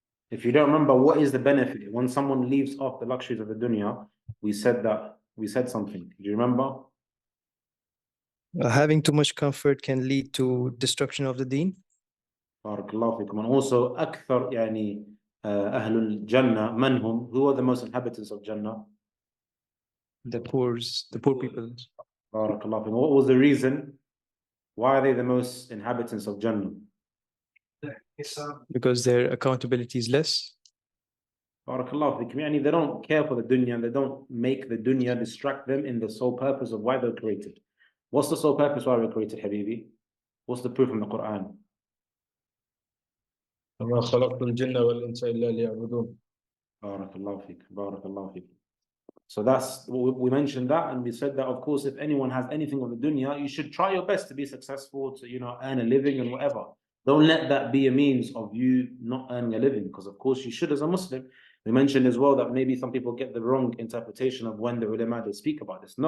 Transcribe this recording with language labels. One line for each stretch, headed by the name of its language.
English: If you don't remember, what is the benefit? When someone leaves off the luxuries of the dunya, we said something. Do you remember? Having too much comfort can lead to destruction of the deen.
Arabic: Barakallahu fikum.
English: And also,
Arabic: أكثر يعني أهل الجنة من هم?
English: Who are the most inhabitants of Jannah? The poor people. Barakallahu fikum. What was the reason? Why are they the most inhabitants of Jannah? Because their accountability is less.
Arabic: Barakallahu fikum.
English: Yani they don't care for the dunya, they don't make the dunya distract them in the sole purpose of why they're created. What's the sole purpose why we're created, Habibi? What's the proof from the Quran?
Arabic: وما خلقت الجن والإنس إلا ليعبدون. Barakallahu fikum. Barakallahu fikum.
English: So that's we mentioned that, and we said that of course if anyone has anything on the dunya, you should try your best to be successful, to earn a living and whatever. Don't let that be a means of you not earning a living, because of course you should as a Muslim. We mentioned as well that maybe some people get the wrong interpretation of when the ulama they speak about this.